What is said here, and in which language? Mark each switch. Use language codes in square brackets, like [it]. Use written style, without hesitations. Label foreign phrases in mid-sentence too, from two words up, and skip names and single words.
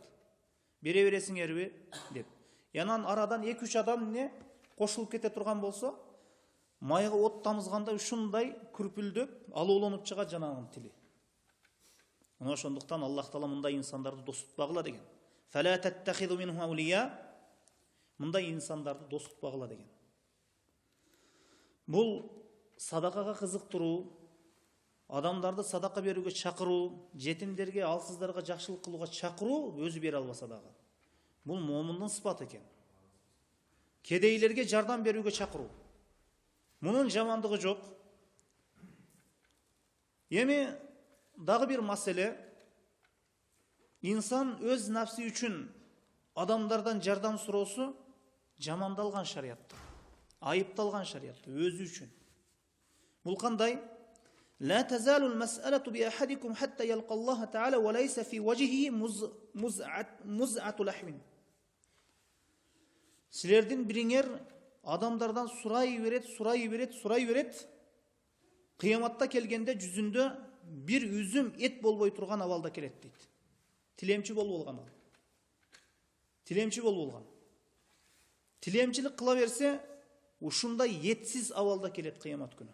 [ky] Бере бересиңерби деп. Янан арадан 2-3 адам не кошулуп кете турган болсо, майга от тамызганда ушундай күрпүлдөп, алууланып чыгат жанагынын тили. Мына ошондуктан Аллах Таала мындай инсандарды дос тутпагыла деген. [ar] فلا تتخذوا منهم أولياء. [ky] Мындай инсандарды дос тутпагыла деген. Бул садакага кызыктыруу, адамдарды садака берүүгө чакыруу, жетимдерге, алсыздарга жакшылык кылууга чакыруу өзү бере албаса дагы. Бул момундун сыпаты экен. Кедейлерге жардам берүүгө чакыруу. Мунун жамандыгы жок. Эми дагы бир маселе, инсан өз нафси үчүн адамдардан жардам суроосу жамандалган шариятта, айыпталган шариятта өзү үчүн. Бул кандай? [ar] لا تزال المسألة بأحدكم حتى يلقى الله تعالى وليس في وجهه مزعة لحم. [ky] Силердин бириңер адамдардан сурай берет. Кыяматта келгенде жүзүндө бир үзүм эт болбой турган абалда келет дейт. Тилемчи болуп алган. Тилемчилик кыла берсе, ушундай этсиз абалда келет кыямат күнү.